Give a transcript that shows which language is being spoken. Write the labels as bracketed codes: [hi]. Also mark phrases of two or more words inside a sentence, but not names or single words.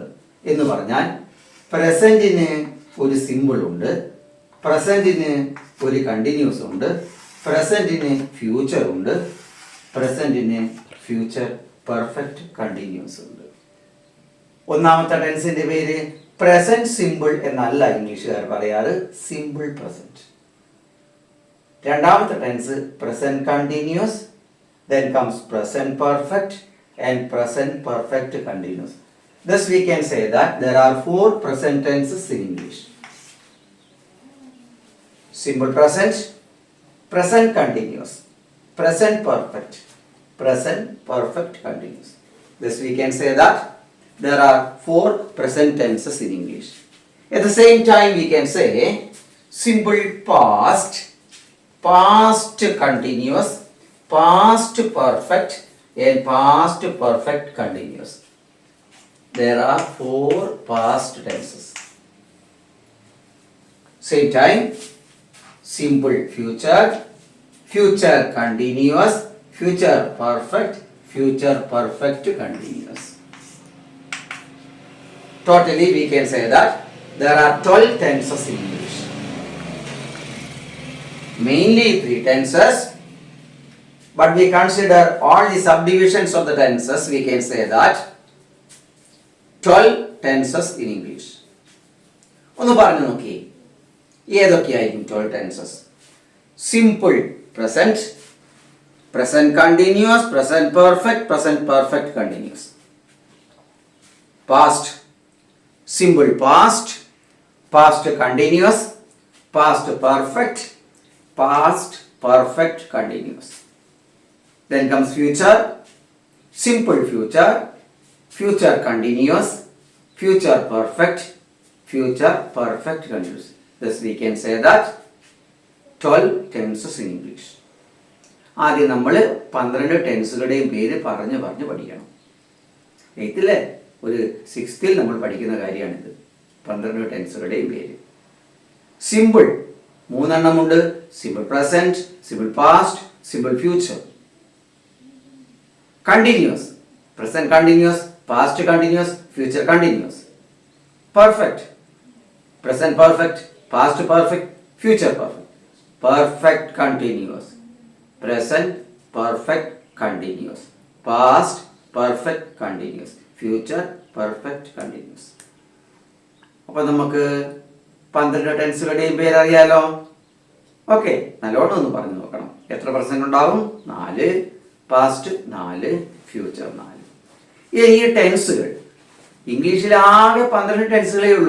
[ml] എന്ന് പറഞ്ഞാൽ പ്രസന്റിന് ഒരു സിമ്പിൾ ഉണ്ട്, പ്രസന്റിന് ഒരു കണ്ടിന്യൂസ് ഉണ്ട്, പ്രസന്റിന് ഫ്യൂച്ചർ ഉണ്ട്, പ്രസന്റിന് [en] future perfect continuous [ml] ഉണ്ട്. ഒന്നാമത്തെ ടെൻസിന്റെ പേര് [en] present simple [ml] എന്നല്ല ഇംഗ്ലീഷുകാർ പറയാറ്, [en] simple present. രണ്ടാമത്തെ tense present continuous, then comes present perfect and present perfect continuous. Thus we can say that there are 4 present tenses in English. Simple present, present continuous, present perfect, present perfect continuous. Thus we can say that there are 4 present tenses in English. At the same time we can say simple past, past continuous, past perfect and past perfect continuous. There are 4 past tenses. Same time simple future, future continuous, future perfect, future perfect continuous. Totally we can say that there are 12 tenses in English. Mainly 3 tenses, but we consider all the subdivisions of the tenses. We can say that 12 tenses in English. [ml] ഒന്ന് പറഞ്ഞു നോക്കി, ഏതൊക്കെയായിരിക്കും 12 tenses? [en] simple present, present continuous, present perfect, present perfect continuous. past, simple past, past continuous, past perfect, past perfect continuous. Then comes future, simple future, future continuous, future perfect, future perfect continuous. Thus we can say that 12 tenses in English. [ml] ആദ്യം നമ്മൾ 12 ടെൻസുകളുടെയും പേര് പറഞ്ഞ് പഠിക്കണം. 8th ഒരു 6th നമ്മൾ പഠിക്കുന്ന കാര്യമാണിത്. 12 ടെൻസുകളുടെയും പേര്. സിമ്പിൾ 3 എണ്ണമുണ്ട്. [en] simple present, simple past, simple future. continuous, present continuous, past continuous, future continuous. പെർഫെക്റ്റ്, present perfect, past perfect, future perfect, perfect continuous, present perfect continuous, past perfect continuous, future perfect continuous. [ml] അപ്പോൾ നമുക്ക് 12 ടെൻസുകളുടെയും പേരറിയാലോ. ഓക്കെ, നല്ലോണം ഒന്ന് പറഞ്ഞു നോക്കണം. എത്ര പെർസെന്റ് ഉണ്ടാവും? [en] 4, പാസ്റ്റ് 4, ഫ്യൂച്ചർ 4. [ml] ഈ ടെൻസുകൾ ഇംഗ്ലീഷിൽ ആകെ 12 ടെൻസുകളേ ഉള്ളൂ.